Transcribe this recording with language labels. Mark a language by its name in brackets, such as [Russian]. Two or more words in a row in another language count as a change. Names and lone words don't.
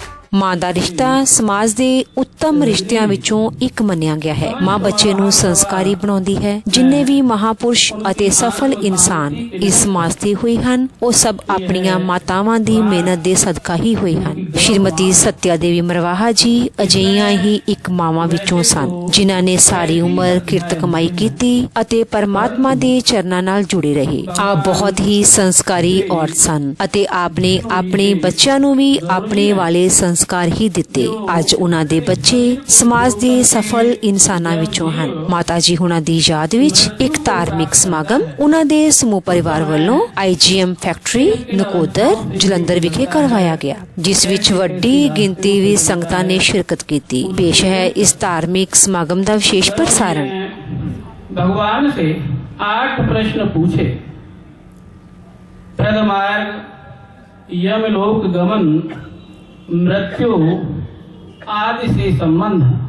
[Punjabi] ਮਾਂ ਦਾ ਰਿਸ਼ਤਾ ਸਮਾਜ ਦੇ ਉੱਤਮ ਰਿਸ਼ਤਿਆਂ ਵਿਚੋਂ ਏਕ ਮੰਨਿਆ ਗਿਆ ਹੈ। ਮਾਂ ਬੱਚੇ ਨੂੰ ਸੰਸਕਾਰੀ ਬਣਾਉਂਦੀ ਹੈ। ਜਿੰਨੇ ਭੀ ਮਹਾਪੁਰਖ ਅਤੇ ਸਫਲ ਇਨਸਾਨ ਇਸ ਸਮਾਜ ਤੇ ਹੋਏ ਹਨ, ਵੋ ਸਬ ਅਪਣੀਆਂ ਮਾਤਾਵਾਂ ਦੀ ਮਿਹਨਤ ਦੇ ਸਦਕਾ ਹੀ ਹੋਏ ਹਨ। ਸ਼੍ਰੀਮਤੀ ਸੱਤਿਆ ਦੇਵੀ ਮਰਵਾਹਾ ਜੀ ਅਜਿਹੀਆਂ ਹੀ ਏਕ ਮਾਵਾਂ ਵਿਚੋਂ ਸਨ, ਜਿਨ੍ਹਾਂ ਨੇ ਸਾਰੀ ਉਮਰ ਕਿਰਤ ਕਮਾਈ ਕੀਤੀ ਅਤੇ ਪਰਮਾਤਮਾ ਦੇ ਚਰਨਾਂ ਨਾਲ ਜੁੜੇ ਰਹੇ। ਆਪ ਬਹੁਤ ਹੀ ਸੰਸਕਾਰੀ ਔਰਤ ਸਨ ਅਤੇ ਆਪਨੇ ਅਪਨੇ ਬੱਚੋਂ ਨੂੰ ਭੀ ਅਪਨੇ ਵਾਲੇ ਸੰਸਕਾਰ ਹੀ ਦਿੱਤੇ। ਅੱਜ ਉਨ੍ਹਾਂ ਦੇ ਬੱਚੇ ਸਮਾਜ ਦੇ ਸਫਲ ਇਨਸਾਨਾਂ ਵਿਚੋਂ ਹਨ। ਮਾਤਾ ਜੀ ਹੁਣਾਂ ਦੀ ਯਾਦ ਵਿਚ ਏਕ ਧਾਰਮਿਕ ਸਮਾਗਮ ਉਨ੍ਹਾਂ ਦੇ ਸਮੂਹ ਪਰਿਵਾਰ ਵੱਲੋਂ IGM ਫੈਕਟਰੀ ਨਕੋਦਰ ਜਲੰਧਰ ਵਿਖੇ ਕਰਵਾਇਆ ਗਿਆ, ਜਿਸ ਵਿਚ ਵੱਡੀ ਗਿਣਤੀ ਵਿਚ ਸੰਗਤਾਂ ਨੇ ਸ਼ਿਰਕਤ ਕੀ। [Hindi] पेश है इस धार्मिक समागम का विशेष प्रसारण। भगवान से 8 प्रश्न पूछे। प्रथमार्ग यमलोक गमन, मृत्यु आदि से संबंध।